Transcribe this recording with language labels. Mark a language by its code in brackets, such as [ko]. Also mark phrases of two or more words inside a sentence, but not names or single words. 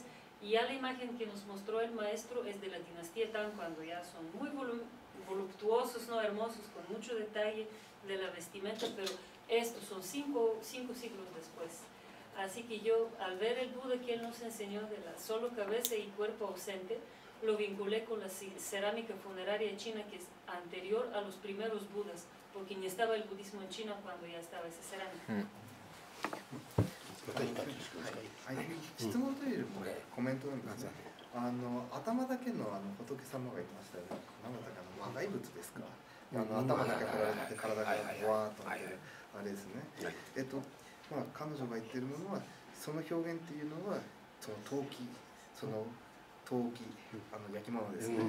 [es] Y ya la imagen que nos mostró el maestro es de la dinastía Tang, cuando ya son muy voluptuosos, ¿no?, hermosos, con mucho detalle de la vestimenta, pero estos son cinco siglos después. Así que yo, al ver el Buda que él nos enseñó de la solo cabeza y cuerpo ausente, lo vinculé con la cerámica funeraria china, que es anterior a los primeros Budas, porque ni estaba el budismo en China cuando ya estaba esa cerámica. [ja] 質問というよりもコメントなんですね。頭だけの仏様がいましたよね。何だったかな、魔骸物ですか。頭だけ取られて体がわーっとなってるあれですね。まあ彼女が言ってるものはその表現っていうのはその陶器、焼き物ですね。